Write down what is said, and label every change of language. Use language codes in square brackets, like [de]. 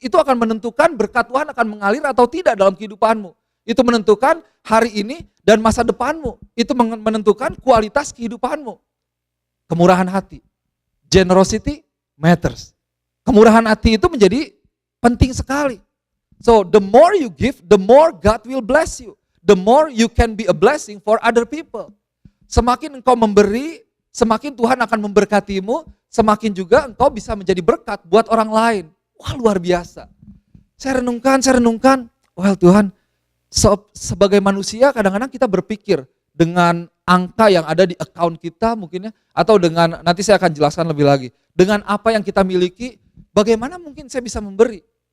[id] Itu akan menentukan berkat Tuhan akan mengalir atau tidak dalam kehidupanmu. Itu menentukan hari ini dan masa depanmu. Itu menentukan kualitas kehidupanmu. Kemurahan hati. [en] Generosity matters. [id] Kemurahan hati itu menjadi penting sekali. [en] So the more you give, the more God will bless you. The more you can be a blessing for other people. [id] Semakin engkau memberi, semakin Tuhan akan memberkatimu, semakin juga engkau bisa menjadi berkat buat orang lain. Wah luar biasa. Saya renungkan, well Tuhan, sebagai manusia kadang-kadang kita berpikir dengan angka yang ada di account kita mungkin ya, atau dengan, nanti saya akan jelaskan lebih lagi, dengan apa yang kita miliki, bagaimana mungkin saya bisa memberi.